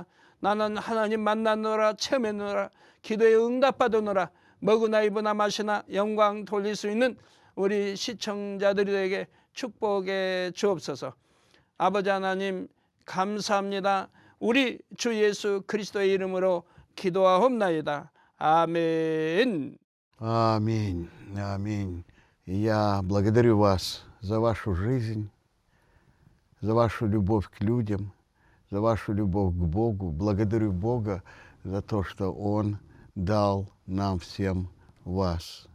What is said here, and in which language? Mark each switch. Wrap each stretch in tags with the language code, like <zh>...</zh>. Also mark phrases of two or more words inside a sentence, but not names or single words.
<ko>나는 하나님 만나노라 체험해노라 기도에 응답받으노라 먹으나 입으나 마시나 영광 돌릴 수 있는 우리 시청자들에게 축복해 주옵소서. 아버지 하나님 감사합니다. 우리 주 예수 그리스도의 이름으로 기도하옵나이다. 아멘.</ko> <ru>Аминь, аминь. Я благодарю вас за вашу жизнь, за вашу любовь к людям, за вашу любовь к Богу. Благодарю Бога за то, что Он дал нам всем вас.</ru>